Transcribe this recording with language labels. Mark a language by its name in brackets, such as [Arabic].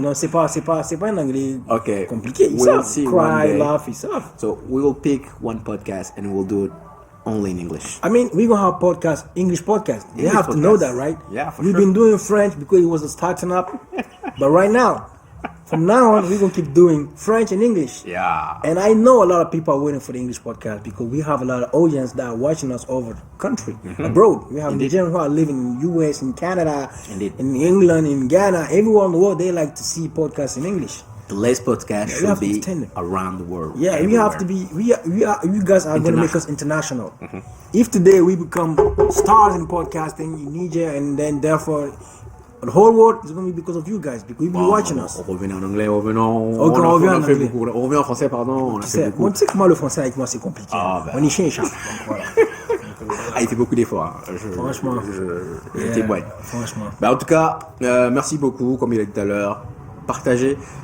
[French] Non, c'est pas un anglais compliqué. Ils savent. Cry, laugh, ils savent. [English] So we will pick one podcast and we'll do it only in English. I mean, we're going to have podcast, English podcast. They have to know that, right? Yeah, for We've sure. been doing French because it was starting up. But right now, from now on, we're going to keep doing French and English. Yeah. And I know a lot of people are waiting for the English podcast because we have a lot of audience that are watching us over the country, abroad. We have Nigerians who are living in the US, in Canada, in England, in Ghana, everywhere in the world. They like to see podcasts in English. The last podcast should be around the world. Yeah, everywhere. We have to be. You guys are going to make us international. If today we become stars in podcasting in Niger, and then therefore the whole world is going to be because of you guys, because you've been watching us. [French] On revient en anglais, revenons. Ok, on revient en anglais. On revient en français, pardon. On a fait beaucoup. Tu sais que moi, le français avec moi, c'est compliqué. On y chien et chat. Voilà. Il fait beaucoup d'efforts. Franchement. Je témoigne. Franchement. En tout cas, merci beaucoup, comme il a dit tout à l'heure. Partagez.